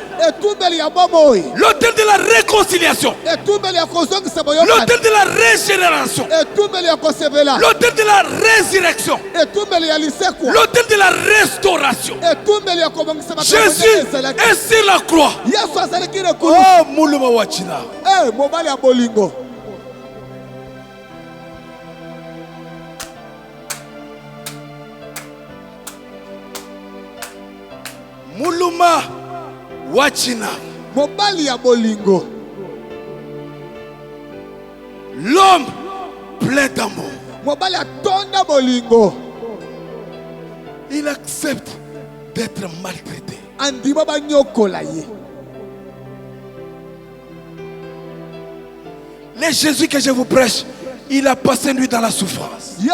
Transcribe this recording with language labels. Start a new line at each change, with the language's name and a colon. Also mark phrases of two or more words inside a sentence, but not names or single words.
French: L'autel de la réconciliation. L'autel de la régénération. L'autel de la résurrection. L'autel de la restauration. Jésus est sur la croix.
Lingala: Oh, Mouluma Wachina. Muluma Wachina. Mobali ya bolingo.
French: L'homme plein d'amour.
Lingala: Mobali atonda bolingo.
French: Il accepte d'être maltraité.
Lingala: Andima banyokola ye.
French: Le Jésus que je vous prêche, il a passé une nuit dans la souffrance.